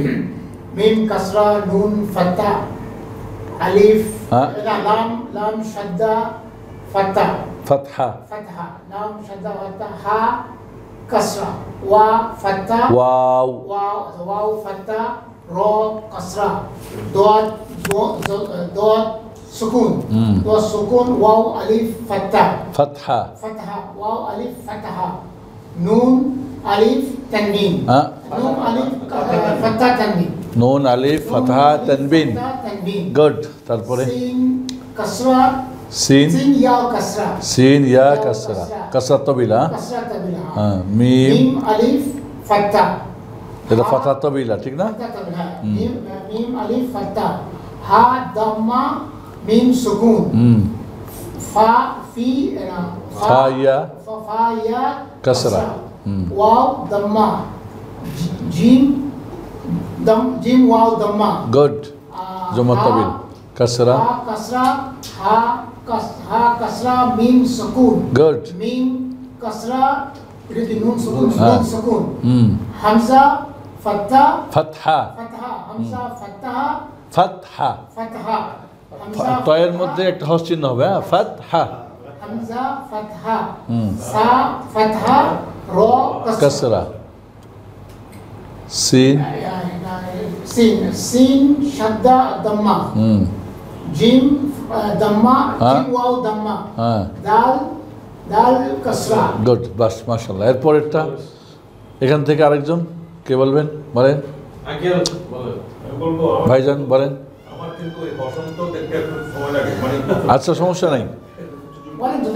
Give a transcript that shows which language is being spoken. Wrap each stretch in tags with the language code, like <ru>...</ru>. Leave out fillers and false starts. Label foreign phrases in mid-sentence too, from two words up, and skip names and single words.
<ar>ميم كسرة نون فتحة ألف</ar> <bn>হ্যাঁ</bn> <ar>لام شدة فتحة ফাতহা فتحة لام شدة فتحة هاء كسرة واو فتحة ওয়াও واو فتحة راء كسرة</ar> <en>dot dot</en> <ar>sukun dot sukun واو ألف فتحة ফাতহা فتحة واو ألف فتحة نون ألف تنوين</ar> <bn>হ্যাঁ</bn> <ar>نون ألف فتحة تنوين نون ألف فتحة تنوين فتحة تنوين</ar> <bn>গুড তারপরে</bn> <ar>سين كسرة সিন سين ياء كسرة سين ياء كسرة كسرة طويلة كسرة طويلة</ar> <bn>হ্যাঁ মিম</bn> <ar>ميم ألف فتحة</ar> <bn>এটা</bn> <ar>فتحة طويلة</ar> <bn>ঠিক না</bn> <ar>فتحة طويلة ميم ألف فتحة هاء ضمة ميم سكون فاء في فاء ياء فاء ياء kasra واو ضمة جيم جيم واو ضمة গুড ضمة طويل كسرة هاء كسرة هاء كسرة ميم سكون</ar> <bn>গুড</bn> <ar>ميم كسرة itu نون سكون</ar> <bn>Ha.</bn> <ar>نون سكون همزة فتحة ফাতহা فتحة همزة فتحة ফাতহা فتحة همزة</ar> <bn>তয়ের মধ্যে একটা হস চিহ্ন হবে হ্যাঁ ফাতহা</bn> <ar>همزة فتحة ثاء فتحة راء كسرة كسرة سين سين شدة ضمة جيم ضمة</ar> <bn>Ha.</bn> <ar>جيم واو ضمة</ar> <bn>হ্যাঁ</bn> <ar>دال كسرة</ar> <bn>গুড বাস মাশাআল্লাহ এরপরেরটা এখান থেকে আরেকজন কে বলবেন বলেন আঙ্কেল বলেন আমি বলবো আমার- ভাইজান বলেন আমার কিন্তু ওই বসন্ত দেখতে একটু সময় লাগে মানে আচ্ছা সমস্যা নাই বলেন তো</bn>